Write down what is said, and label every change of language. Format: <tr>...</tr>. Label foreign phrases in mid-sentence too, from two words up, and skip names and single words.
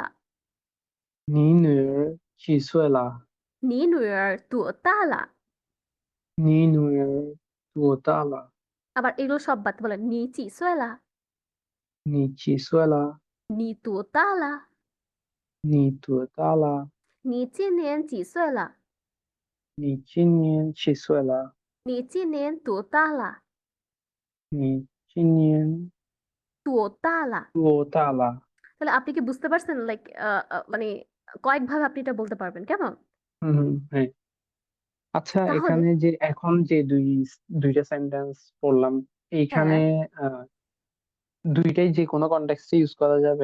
<zh>你女儿几岁了. 你女儿多大了. 你女儿多大了.</zh> <bn>আবার এগুলো সব বাদ বলেন,</bn> <zh>你几岁了, 你几岁了. 你多大了, 你多大了. 你今年几岁了？你今年7岁了。你今年多大了？你今年多大了？多大了？</zh> <bn>তাহলে আপনি কি বুঝতে পারছেন, লাইক মানে কয়েকভাবে আপনি এটা বলতে পারবেন, কেমন? হুম হুম, হ্যাঁ। আচ্ছা, তাহলে এখানে যে এখন যে দুইটা সেন্টেন্স পড়লাম, এইখানে হ্যাঁ, আহ, দুইটাই যে কোনো কনটেক্সটে ইউজ করা যাবে?</bn>